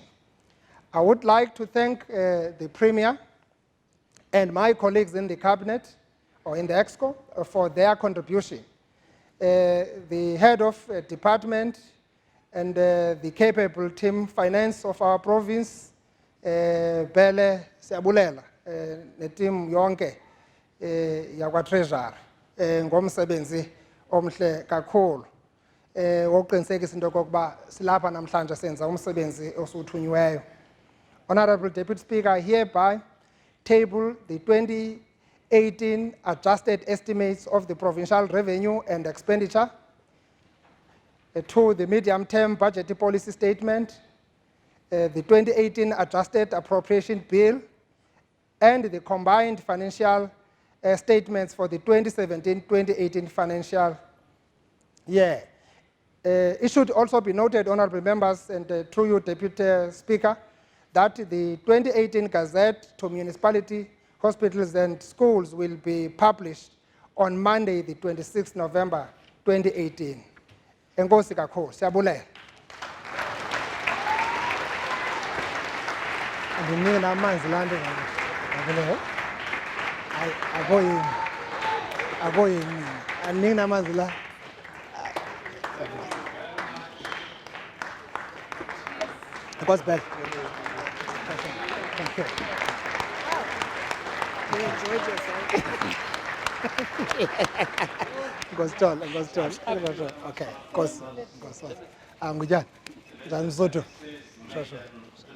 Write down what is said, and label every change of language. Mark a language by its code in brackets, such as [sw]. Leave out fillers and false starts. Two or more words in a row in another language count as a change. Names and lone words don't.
[en] I would like to thank the Premier and my colleagues in the Cabinet or in the EXCO for their contribution. The head of department and the capable team finance of our province, Bele Siabulela, [xh] netim yonke yakwa Treasury, ngomsebenzi omhle kakhulu. Wokuqinisekisa into yokokuba silapha namhlanje senza umsebenzi osuthunyiweyo. [en] Honorable Deputy Speaker, I hereby table the 2018 adjusted estimates of the provincial revenue and expenditure to the medium-term budget policy statement, the 2018 adjusted appropriation bill, and the combined financial statements for the 2017-2018 financial year. It should also be noted, honorable members, and through you, Deputy Speaker, that the 2018 Gazette to municipality, hospitals and schools will be published on Monday, the 26th November 2018. [xh] Enkosi kakhulu, siyabulela. Andinike amanzi la nto ngabulela. Akoyini. Andinike amanzi la. [en] Enkosi Bell. Thank you. Okay, of course. [xh] Ngujani? Njani Msotho? Shasho.